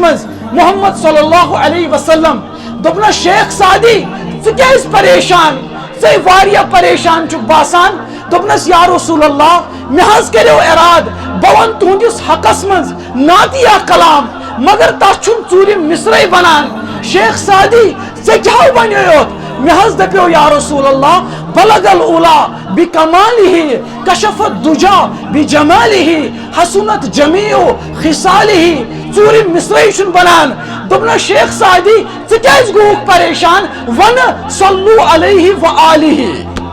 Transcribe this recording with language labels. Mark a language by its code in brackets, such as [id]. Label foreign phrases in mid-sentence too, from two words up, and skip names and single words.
[ks] مز محمد [ar] صلی اللہ علیہ وسلم [ks] دپنا شیخ سعدی ژٕ پریشان ژے واریاہ پریشان چھُکھ باسان دپنس یا [ar] رسول اللہ [ks] مے حظ کریو اراد بہ ون تہندس حقس مز ناتیہ کلام مگر تس چھُن ژوٗرِم مصرعی بنان شیخ سعدی ژے کیاہ ونیو یوت مے حظ دپیو [ar] یا رسول اللہ بلغ الاولا بکمالہ کشف الدجا بجمالہ حسنت جمیع خصالہ [ks] ژوٗرِم مصرعی چھُن بنان دپنا شیخ سعدی ژٕ کیازِ گوٚوُکھ پریشان ون [ar] صلو علیہ وآلہ